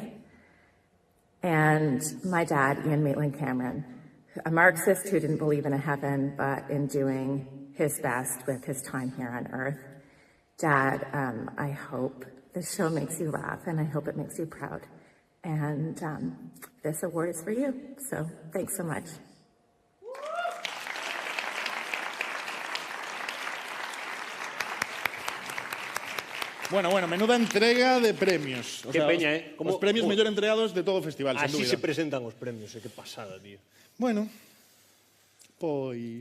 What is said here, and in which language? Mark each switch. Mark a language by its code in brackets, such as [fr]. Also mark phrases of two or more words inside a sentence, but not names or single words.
[en] And my dad, Ian Maitland-Cameron, a Marxist who didn't believe in a heaven, but in doing his best with his time here on Earth. Dad, I hope this show makes you laugh, and I hope it makes you proud. And this award is for you, so thanks so much. [es] Bueno, menuda entrega de premios. Que peña, eh? [gl] Os premios mellor entregados de todo o festival, sen Así dúbida. [es] se presentan os premios, que pasada, tío. [gl] Bueno, pois...